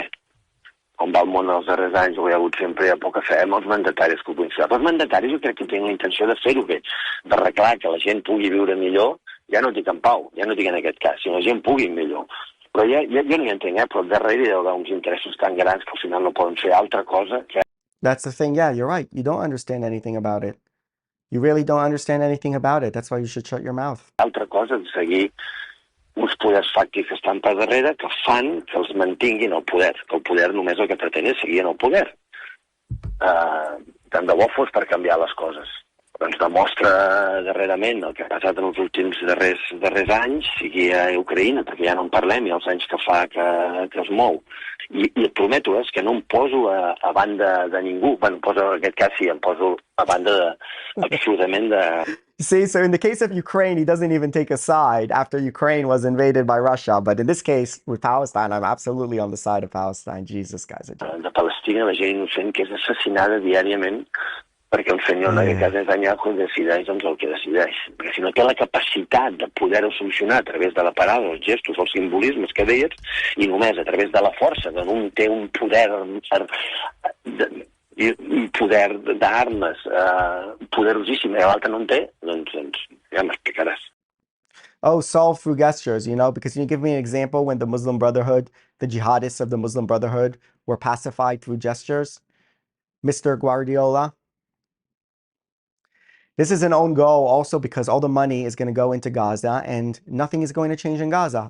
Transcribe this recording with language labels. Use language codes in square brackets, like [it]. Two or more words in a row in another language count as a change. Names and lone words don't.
[ca] Com va el món els darrers anys, ho hi ha hagut sempre, hi ha poca fe amb els mandataris que ho puguin fer. Però els mandataris jo crec que tenen la intenció de fer-ho bé, d'arreglar que la gent pugui viure millor, ja no dic en pau, ja no dic en aquest cas, sinó la gent pugui millor. Però jo no hi entenc, però darrere hi ha uns interessos tan grans que al final no poden fer altra cosa que... [en] That's the thing, yeah, you're right. You don't understand anything about it. You really don't understand anything about it. That's why you should shut your mouth. [ca] Altra cosa de seguir uns poders fàctics que estan per darrere que fan que els mantinguin al poder, que el poder només el que pretén és seguir en el poder. Tant de bo fos per canviar les coses. Ens demostra darrerament el que ha passat en els últims darrers anys, sigui a Ucraïna, perquè ja no en parlem, i els anys que fa que es mou. I et prometo, és que no em poso a banda de ningú. Bueno, en aquest cas sí, em poso a banda absolutament de... [en] See, so in the case of Ukraine, he doesn't even take a side after Ukraine was invaded by Russia. But in this case, with Palestine, I'm absolutely on the side of Palestine. Jesus, guys. [ca] De Palestina, la gent innocent que és assassinada diàriament perquè el senyor Netanyahu decideix doncs, el que decideix. Perquè si no té la capacitat de poder-ho solucionar a través de la parada, els gestos, els simbolismes que deies, i només a través de la força, que un té un poder d'armes poderosíssim i l'altre no en té, doncs ja m'explicaràs. [en] Oh, solve through gestures, because you give me an example when the Muslim Brotherhood, the jihadists of the Muslim Brotherhood were pacified through gestures. Mr. Guardiola. This is an own goal also because all the money is going to go into Gaza and nothing is going to change in Gaza.